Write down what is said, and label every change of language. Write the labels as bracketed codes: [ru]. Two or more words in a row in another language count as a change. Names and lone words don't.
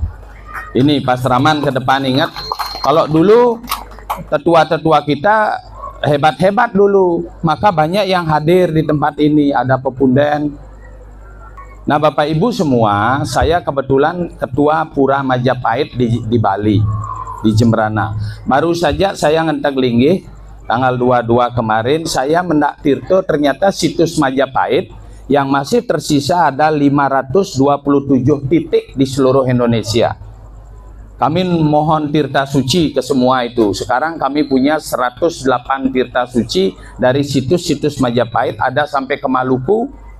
[id] Ini Pasraman ke depan, ingat, kalau dulu tetua-tetua kita hebat-hebat dulu, maka banyak yang hadir di tempat ini, ada pepunden. Nah Bapak Ibu semua, saya kebetulan ketua Pura Majapahit di Bali, di Jembrana. Baru saja saya [ban] ngentek linggih [id] tanggal 22 kemarin, saya [ban] mendak tirto, [id] ternyata situs Majapahit yang masih tersisa ada 527 titik di seluruh Indonesia. Kami mohon tirta suci ke semua itu. Sekarang kami punya 108 tirta suci dari situs-situs Majapahit, ada sampai ke Maluku.